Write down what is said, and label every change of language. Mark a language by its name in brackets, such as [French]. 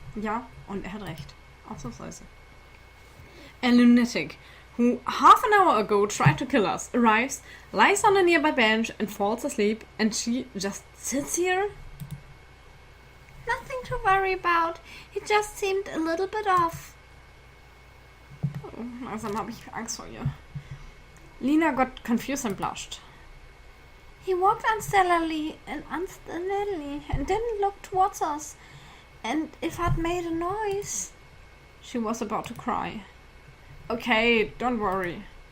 [German] Ja, und hat recht. Ausnahmsweise. [English] A lunatic, who half an hour ago tried to kill us, arrives, lies on a nearby bench and falls asleep, and she just sits here? Nothing to worry about. He just seemed a little bit off. [German] Oh, langsam habe ich Angst vor ihr. [English] Lena got confused and blushed. He walked unsteadily and didn't look towards us. And if I'd made a noise... She was about to cry. Okay, don't worry.